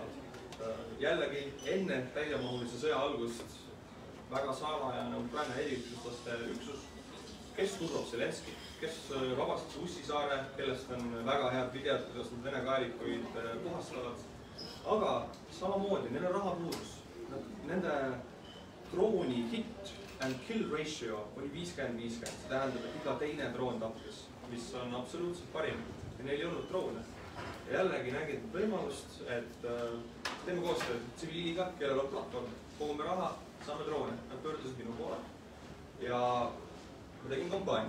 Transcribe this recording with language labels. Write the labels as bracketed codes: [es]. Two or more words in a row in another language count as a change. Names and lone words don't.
[et] Jällegi enne täiemahulise sõja algust väga salajane Ukraina eriüksuslaste üksus, kes turvab Zelenski, kes vabastas Ussisaare, kellest on väga head videod, kuidas nad Vene kaelikuid puhastavad. Aga samamoodi, neil on rahapuudus. Nende drooni [en] hit and kill ratio [et] oli 50-50. See tähendab, et iga teine droon tappis, mis on absoluutselt parim. Ja neil ei olnud droone. Ja jällegi nägid võimalust, et teeme koostööd tsiviiliga, kellel on platvorm. Kogume raha, saame droone. Nad pöördusid minu poole. Ja ma tegin kampaania.